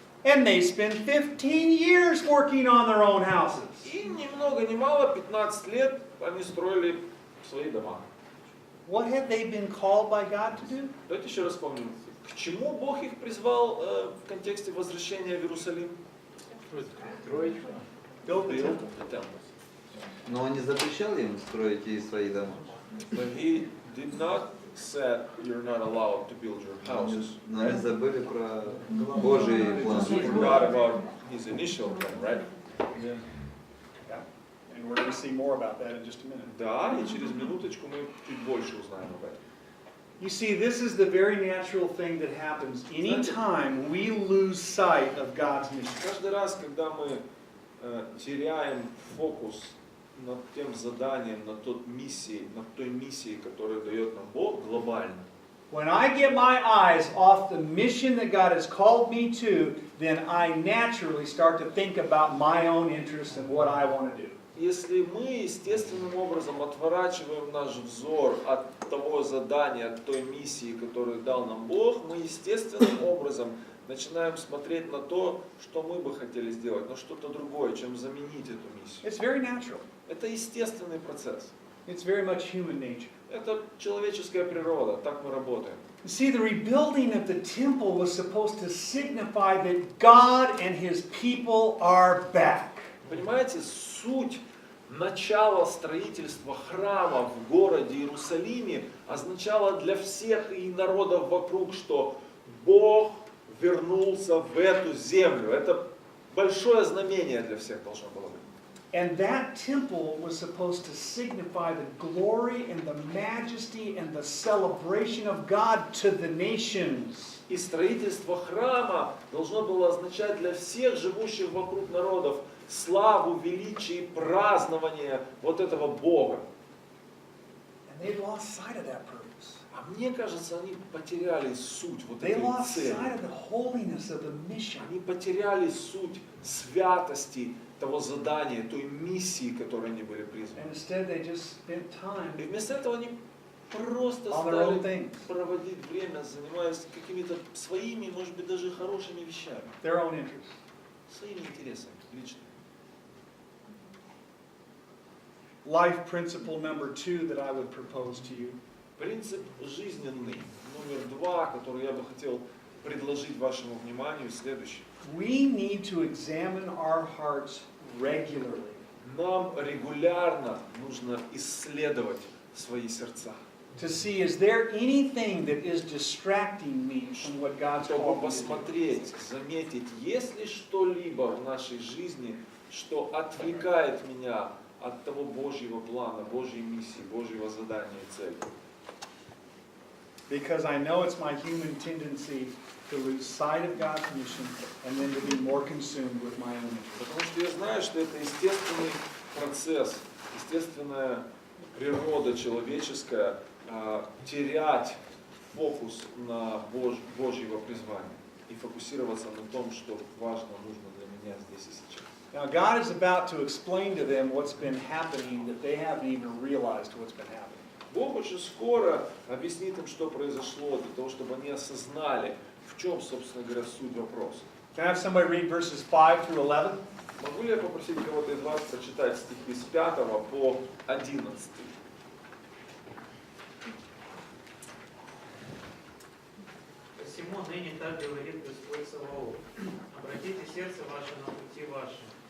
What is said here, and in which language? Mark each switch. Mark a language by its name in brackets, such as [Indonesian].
[English] And they spent 15 years working on their own houses. [Russian] И ни много ни мало, 15 лет они строили свои дома. [English] What had they been called by God to do? [Russian] Давайте еще раз вспомним, к чему Бог их призвал в контексте возвращения в Иерусалим? Троечка. [English] Build the Build temple. the temple. [Russian] Но он не запрещал им строить и свои дома. [English] But he did not say you're not allowed to build your houses. [Russian] Но они забыли про Божий план. [English] He forgot about his initial plan, right? Yeah. And we're going to see more about that in just a minute. [Russian] Да, и через минуточку мы чуть больше узнаем об этом. [English] You see, this is the very natural thing that happens anytime we lose sight of God's mission. [Russian] Каждый раз, когда мы теряем фокус над тем заданием, над той миссией, которую дает нам Бог глобально, [English] When I get my eyes off the mission that God has called me to, then I naturally start to think about my own interests and what I want to do. [Russian] если мы естественным образом отворачиваем наш взор от того задания, от той миссии, которую дал нам Бог, мы естественным образом начинаем смотреть на то, что мы бы хотели сделать, на что-то другое, чем заменить эту миссию. [English] It's very natural. [Russian] Это естественный процесс. [English] It's very much human nature. [Russian] Это человеческая природа, так мы работаем. [English] You see, the rebuilding of the temple was supposed to signify that God and His people are back. [Russian] Понимаете, суть начала строительства храма в городе Иерусалиме означало для всех и народов вокруг, что Бог вернулся в эту землю. Это большое знамение для всех должно было быть. [English] And that temple was supposed to signify the glory and the majesty and the celebration of God to the nations. [Russian] И строительство храма должно было означать для всех живущих вокруг народов славу, величие и празднование вот этого Бога. [English] And they lost sight of that purpose. [Russian] А мне кажется, они потеряли суть вот [English] They [Russian] этой [English] lost [Russian] цели. [English] sight of the holiness of the mission. [Russian] Они потеряли суть святости того задания, той миссии, которой они были призваны. [English] And instead they just spent time [Russian] И вместо этого они просто [English] on their own things, [Russian] проводить время, занимаясь какими-то своими, может быть, даже хорошими вещами, [English] their own interests. [Russian] своими интересами личными. [English] Life principle number 2 that I would propose to you [Russian] Принцип жизненный, номер 2, который я бы хотел предложить вашему вниманию, следующий. [English] We need to examine our hearts regularly. [Russian] Нам регулярно нужно исследовать свои сердца, [English] To see, is there anything that is distracting me from what God's [Russian] чтобы [English] called me to do? [Russian] посмотреть, заметить, есть ли что-либо в нашей жизни, что отвлекает меня от того Божьего плана, Божьей миссии, Божьего задания и цели. [English] Because I know it's my human tendency to lose sight of God's mission and then to be more consumed with my own interests. [Russian] Потому что я знаю, что это естественный процесс, естественная природа человеческая, терять фокус на Божьего призвания и фокусироваться на том, что важно, нужно для меня здесь и сейчас. [English] Now God is about to explain to them what's been happening that they haven't even realized what's been happening. [Russian] Бог очень скоро объяснит им, что произошло, для того, чтобы они осознали, в чем, собственно говоря, суть вопроса. [English] Can I have somebody read verses 5 through 11? [Russian] Могу ли я попросить кого-то из вас прочитать стихи с 5 по 11? Посему ныне так говорит Господь Саваоф: обратите сердце ваше на пути ваши.